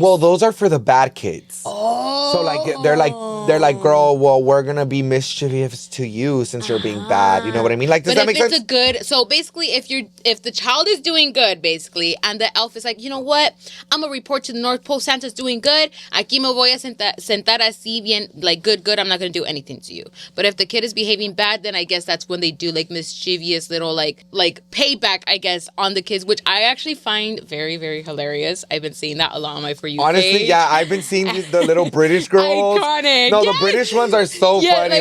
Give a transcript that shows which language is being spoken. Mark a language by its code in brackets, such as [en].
[en] Well, those are for the bad kids. Oh. So like they're like, girl, well, we're gonna be mischievous to you since you're being bad. You know what I mean? Like, does that make sense? But if it's a good, so basically, if the child is doing good, basically, and the elf is like, you know what, I'm gonna report to the North Pole, Santa's doing good. [es] Aquí me voy a sentar así bien, [en] like good. I'm not gonna do anything to you. But if the kid is behaving bad, then I guess that's when they do like mischievous little like payback, I guess, on the kids, which I actually find very, very hilarious. I've been seeing that a lot on my For You Honestly, page. yeah, I've been seeing the little British girls. Iconic. No, yes. the British ones are so funny.